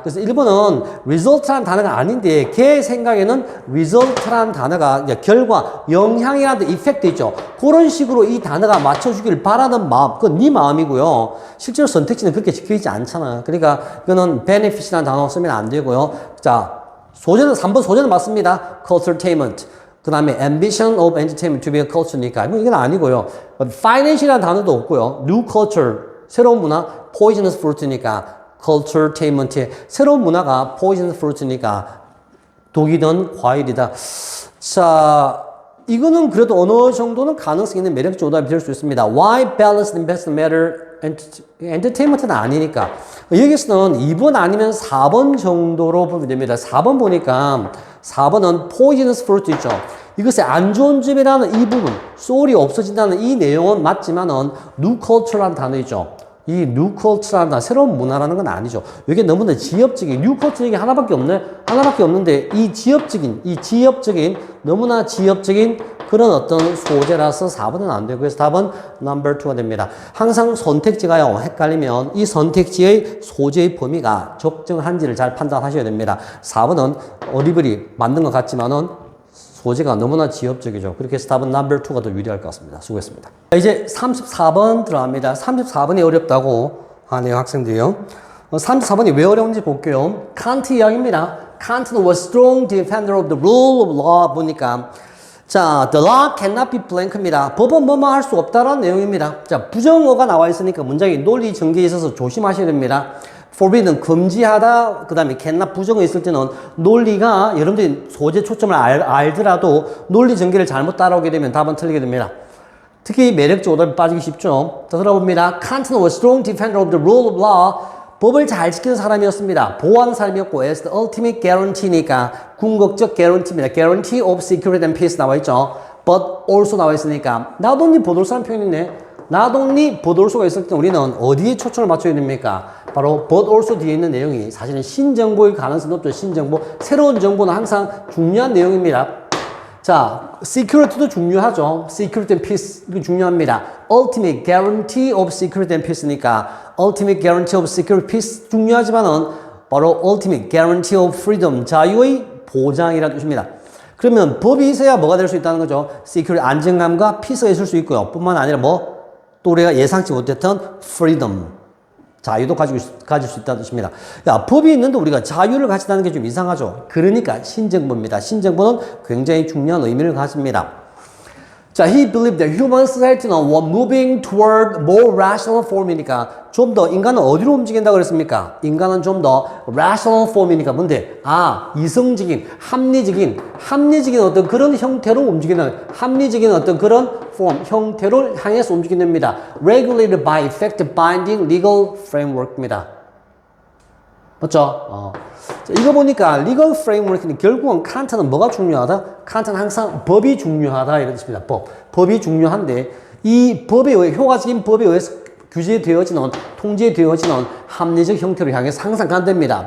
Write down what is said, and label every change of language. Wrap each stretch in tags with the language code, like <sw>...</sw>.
<ko>그래서 1번은 result라는 단어가 아닌데 걔 생각에는 result라는 단어가 결과, 영향이라는 effect 있죠. 그런 식으로 이 단어가 맞춰주길 바라는 마음, 그건 네 마음이고요. 실제로 선택지는 그렇게 적혀있지 않잖아. 그러니까 이거는 benefit이라는 단어 쓰면 안 되고요. 자, 소재는 3번 소재는 맞습니다.</ko> <en>culturetainment. 그 다음에 ambition of entertainment to be a culture니까 이건 아니고요.</en> <ko>financial이라는 단어도 없고요. new culture. 새로운 문화, poisonous fruit니까 culturetainment의 새로운 문화가 poisonous fruit니까 독이든 과일이다. 자, 이거는 그래도 어느 정도는 가능성 있는 매력적 오답이 될 수 있습니다.</ko> <en>Why balanced investment matter?</en> <ko>entertainment는 아니니까. 여기서는 2번 아니면 4번 정도로 보면 됩니다. 4번 보니까 4번은 poisonous fruit 있죠. 이것의 안 좋은 점이라는 이 부분, soul이 없어진다는 이 내용은 맞지만은 new culture라는 단어 있죠. 이 new culture라는 단어, 새로운 문화라는 건 아니죠. 이게 너무나 지엽적인, new culture 이게 하나밖에 없네? 하나밖에 없는데 이 지엽적인, 너무나 지엽적인 그런 어떤 소재라서 4번은 안 되고 그래서 답은 number 2가 됩니다. 항상 선택지가요, 헷갈리면 이 선택지의 소재의 범위가 적정한지를 잘 판단하셔야 됩니다. 4번은 어리버리 만든 것 같지만은 소재가 너무나 지엽적이죠. 그렇게 해서 답은 number 2가 더 유리할 것 같습니다. 수고했습니다. 이제 34번 들어갑니다. 34번이 어렵다고 하네요, 학생들이요. 34번이 왜 어려운지 볼게요. 칸트 이야기입니다.</ko> <en>칸트는 was strong defender of the rule of law</en> <ko>보니까 자,</ko> <en>the law cannot be blank입니다.</en> <ko>법은 뭐뭐 할 수 없다라는 내용입니다. 자, 부정어가 나와 있으니까 문장이 논리 전개에 있어서 조심하셔야 됩니다. forbidden, 금지하다, 그 다음에 cannot 부정어 있을 때는 논리가 여러분들이 소재 초점을 알더라도 논리 전개를 잘못 따라오게 되면 답은 틀리게 됩니다. 특히 매력적 오답이 빠지기 쉽죠. 자, 들어봅니다.</ko> <en>Kant는 was strong defender of the rule of law.</en> <ko>법을 잘 지키는 사람이었습니다. 보호하는 사람이었고 as the ultimate guarantee니까 궁극적 guarantee입니다.</ko> <en>guarantee of security and peace 나와 있죠.</en> <ko>but also 나와 있으니까 not only 보돌수라는 표현이 있네. not only but also가 있을 때 우리는 어디에 초점을 맞춰야 됩니까? 바로 but also 뒤에 있는 내용이 사실은 신정보일 가능성이 높죠. 신정보. 새로운 정보는 항상 중요한 내용입니다. 자, security도 중요하죠.</ko> <en>security and peace</en> <ko>이거 중요합니다.</ko> <en>ultimate guarantee of security and peace니까 ultimate guarantee of security peace 중요하지만은 바로 ultimate guarantee of freedom</en> <ko>자유의 보장이라는 뜻입니다. 그러면 법이 있어야 뭐가 될 수 있다는 거죠. security 안정감과 peace가 있을 수 있고요. 뿐만 아니라 뭐 또 우리가 예상치 못했던 freedom 자유도 가질 수 있다는 뜻입니다. 야, 법이 있는데 우리가 자유를 가진다는 게 좀 이상하죠. 그러니까 신정보입니다. 신정보는 굉장히 중요한 의미를 가집니다.</ko> <en>자, he believed that human society는 were moving toward more rational form이니까</en> <ko>좀 더 인간은 어디로 움직인다고 그랬습니까? 인간은 좀 더 rational form이니까 뭔데? 아, 이성적인, 합리적인 어떤 그런 형태로 움직이는, 합리적인 어떤 그런 form, 형태를 향해서 움직인답니다.</ko> <en>regulated by effective binding legal framework입니다.</en> <ko>맞죠? 자, 이거 보니까 legal framework는 결국은 칸트는 뭐가 중요하다? 칸트는 항상 법이 중요하다 이런 뜻입니다. 법이 중요한데 이 법에 의해, 효과적인 법에 의해서 규제되어지는, 통제되어지는 합리적 형태로 향해서 항상 간답니다.</ko>